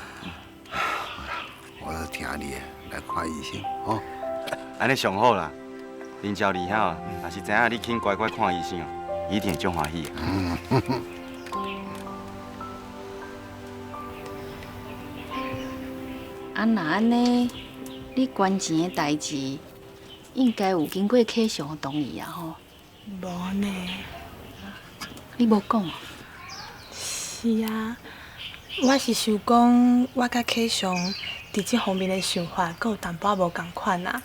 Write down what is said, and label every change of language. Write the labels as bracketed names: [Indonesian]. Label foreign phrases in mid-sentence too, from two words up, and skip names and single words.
[Min Nan Chinese] 我就听你的，来看医生哦。安尼上好啦。林娇厉害哦，若是知影你肯乖乖看医生哦，一定足欢喜的。啊，那安尼，你捐钱的代志，应该有经过客上同意啊吼？无呢。你无讲啊？是啊，我是想讲，我甲客上伫这方面的想法，阁有淡薄仔无共款啊。